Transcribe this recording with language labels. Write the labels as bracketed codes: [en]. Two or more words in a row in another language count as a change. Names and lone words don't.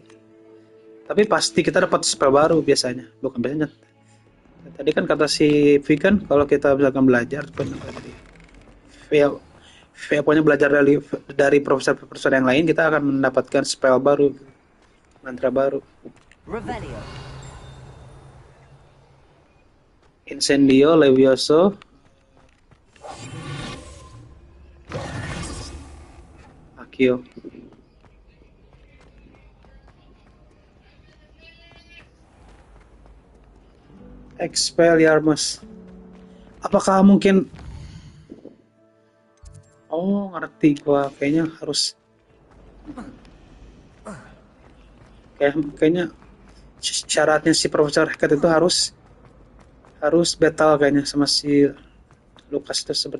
[id] Tapi pasti kita dapat spell baru biasanya, bukan biasanya. Tadi kan kata si V kan kalau kita misalkan belajar pokoknya belajar dari profesor yang lain, kita akan mendapatkan spell baru, mantra baru. Revelio. Incendio, Levioso, Akio. Expelliarmus. Apakah mungkin? Oh, ngerti gua. Kayaknya harus. Kayaknya syaratnya si Profesor Hackett itu harus battle kayaknya sama si Lucas itu seperti.